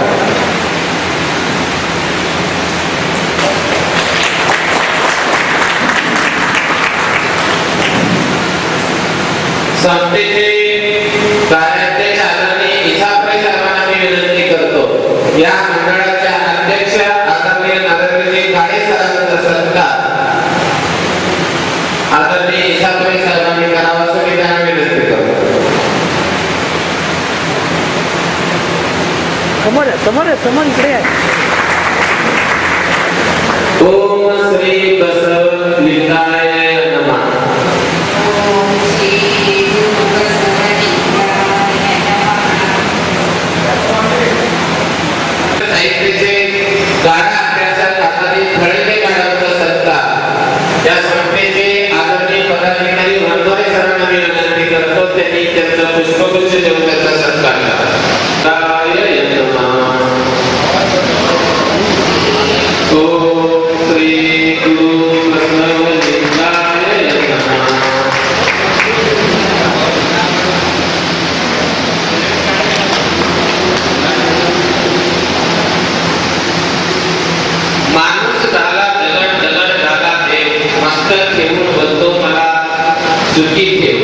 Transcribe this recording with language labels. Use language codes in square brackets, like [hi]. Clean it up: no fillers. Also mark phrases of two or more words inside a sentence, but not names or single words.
[mr] संस्थेचे कार्याध्यक्ष आदरणीय इसाफे साहेबांना मी विनंती करतो, या मंडळाच्या अध्यक्ष आदरणीय नरेंद्रजी काळे सरांचा सत्कार आदरणीय इसाफे साहेबांनी करावा असं मी त्यांना विनंती करतो. समोर इकडे आहे. [sa] ओम श्री बसवलिंगाय नमः. [mr] साहित्याचे गाढा अभ्यासक आदरणीय खळगे मॅडमचा सत्कार या संस्थेचे आदरणीय पदाधिकारी वंदोरे सरांना मी विनंती करतो, त्यांनी त्यांचा पुष्पगुच्छ देऊन त्याचा सत्कार करा. [sa] ओम श्री गुरु बसवलिंगाय नमः. [mr] माणूस झाला दगड झाला देव, मस्तक ठेवून बोलतो मला सुखी ठेव.